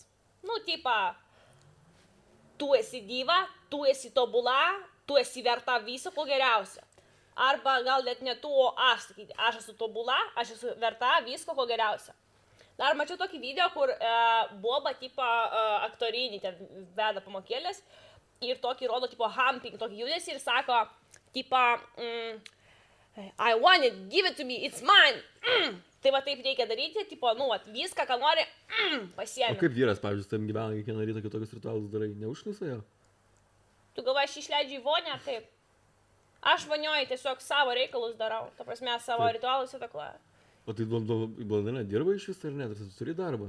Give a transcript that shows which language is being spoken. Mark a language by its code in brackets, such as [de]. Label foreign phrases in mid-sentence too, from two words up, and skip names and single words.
[lt] Nu, tipa, tu esi diva, tu esi tobula, tu esi verta viso ko geriausio. Arba gal net ne tu, o aš sakyti, aš esu tobula, aš esu verta visko ko geriausio. Dar mačiau tokį video, kur boba, tipa, aktorinį ten veda pamokėlės ir tokį rodo, tipo, humping, tokį judesį ir sako, [en] tipa, I want it, give it to me, it's mine. [lt] Tai va taip reikia daryti, tipo, nu, viską, ką nori, pasiemi. O kaip vyras, pavyzdžiui, tam gyvena kiekvieną rytą kitokius ritualus darai, neužknisa jo? Tu galvoji, aš išleidžiu į vonę, taip. Aš vonioju tiesiog savo reikalus darau, ta prasme, savo ritualus įtakoju. O tai Blondinė dirba iš vis ar ne, tu turi darbą?